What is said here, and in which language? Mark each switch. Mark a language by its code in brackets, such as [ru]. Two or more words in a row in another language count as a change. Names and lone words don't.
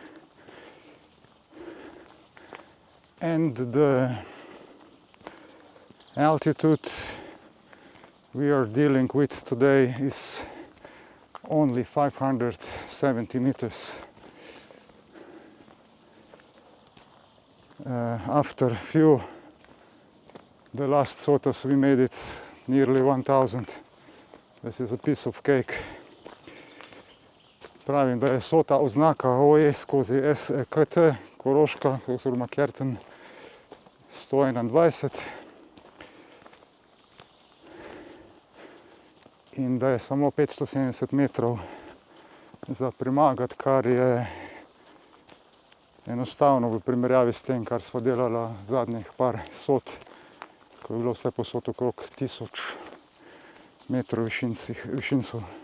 [en] And the altitude we are dealing with today is only 570 meters. After the last SOTAs we made it nearly 1000. This is a piece of cake. [sl] Pravim, da je SOTA oznaka OE skozi SKT Koroška oziroma Kerten 121 in da je samo 570 metrov za premagati, kar je enostavno v primerjavi s tem, kar sva delala zadnjih par SOT, ko je bilo vse posod okrog 1000 metrov višincev.